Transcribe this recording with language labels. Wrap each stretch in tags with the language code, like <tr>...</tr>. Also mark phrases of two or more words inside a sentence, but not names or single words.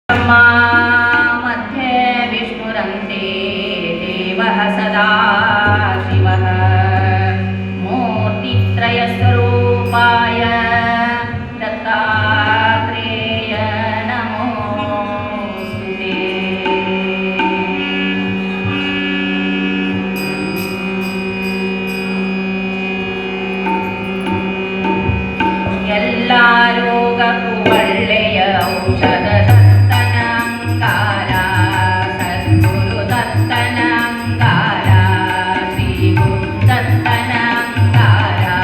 <sa>ब्रह्मा मध्ये विष्णुरन्ते देवः सदा शिवः मूर्तित्रयस्वरूपाय दत्तात्रेय नमोस्तुते।</sa> <kn>ಎಲ್ಲ ರೋಗಕ್ಕೂ ಒಳ್ಳೆಯ ಔಷಧ ದತ್ತನ ಅಂಗಾರ, ಸದ್ಗುರು ದತ್ತನ ಅಂಗಾರ, ಶ್ರೀ ಗುರು ದತ್ತನ ಅಂಗಾರ.</kn>